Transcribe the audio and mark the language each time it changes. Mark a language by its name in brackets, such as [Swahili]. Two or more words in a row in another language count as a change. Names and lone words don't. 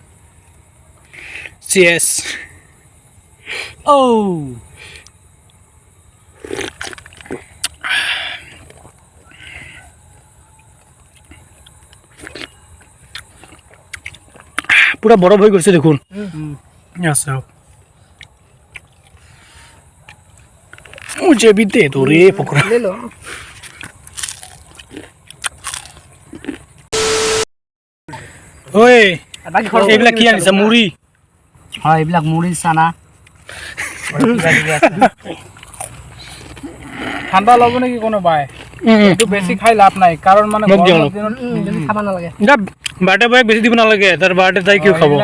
[Assamese] চিয়েছ পুৰা বৰফ হৈ গৈছে দেখোন আছে [Hindi] मुझे भी दे दो रे पकड़ा ले लो [Assamese] ओए এইবিলাক কি আনিছা মুড়ি হয় এইবিলাক মুড়ি চানা ঠাণ্ডা ল'ব নেকি কোনোবাই এইটো বেছি খাই লাভ নাই কাৰণ মানে খাব নালাগে [English] birthday boyক [Assamese] বেছি দিব নালাগে তাৰ বাৰ্থডে তাই কিয় খাব